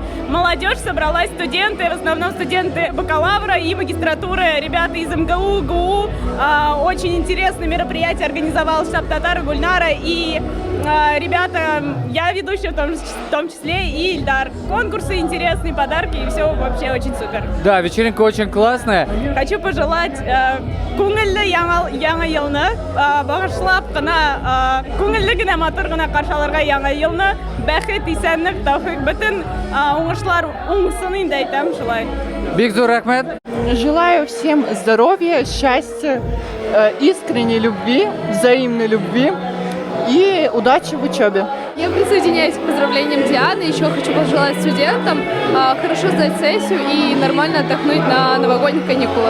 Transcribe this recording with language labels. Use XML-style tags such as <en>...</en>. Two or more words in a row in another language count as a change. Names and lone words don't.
<ru>Молодежь собралась, студенты, в основном студенты бакалавра и магистратуры, ребята из МГУ, ГУ. Очень интересное мероприятие организовал штаб татар Гульнара и ребята, я ведущая в том числе, и Ильдар. Конкурсы интересные, подарки, и все вообще очень супер. Да, вечеринка очень классная. Хочу пожелать</ru> <tt>күңелле яңа елны багышлап кына күңелле генә матур гына каршы алырга яңа елны бәхет, исәнлек, тәүфыйк, бөтен уңышлар уңсын инде әйтәм шулай. Бик зур рәхмәт.</tt> <ru>Желаю всем здоровья, счастья, искренней любви, взаимной любви и удачи в учебе. Я присоединяюсь к поздравлениям Дианы. Еще хочу пожелать студентам хорошо сдать сессию и нормально отдохнуть на новогодних каникулах.</ru>